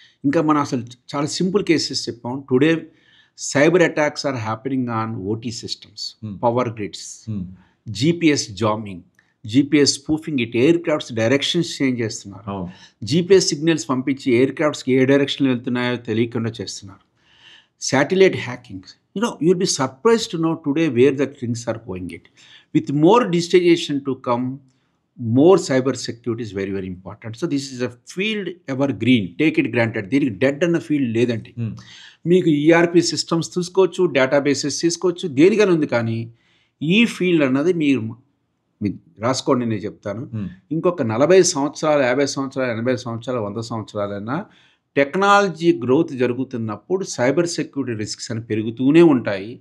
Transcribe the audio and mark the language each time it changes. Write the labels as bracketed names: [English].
[Telugu] ఇంకా మనం అసలు చాలా సింపుల్ కేసెస్ చెప్పాం. [English] Today cyber attacks are happening on OT systems, power grids, um, GPS jamming, GPS spoofing. [Telugu] It air crafts directions change చేస్తున్నారు. అవును. GPS signals పంపించి ఎయిర్ క్రాఫ్ట్స్కి ఏ డైరెక్షన్లో వెళ్తున్నాయో తెలియకుండా చేస్తున్నారు. [English] Satellite hacking, you'll be surprised to know today where the things are going it. With more digitization to come, more cyber security is very very important. So this is a field evergreen, take it granted. [Telugu] దీనికి dead అన్న field లేదండి. ఉమ్, మీకు ERP systems తీసుకోవచ్చు, databases తీసుకోవచ్చు, దేనికైనా ఉంది. కానీ ఈ ఫీల్డ్ అన్నది మీరు రాసుకోండి, నేను చెప్తాను. ఉమ్, ఇంకొక 40 సంవత్సరాలు, 50 సంవత్సరాలు, 80 సంవత్సరాలు, 100 సంవత్సరాలైనా టెక్నాలజీ గ్రోత్ జరుగుతున్నప్పుడు సైబర్ సెక్యూరిటీ రిస్క్స్ అని పెరుగుతూనే ఉంటాయి.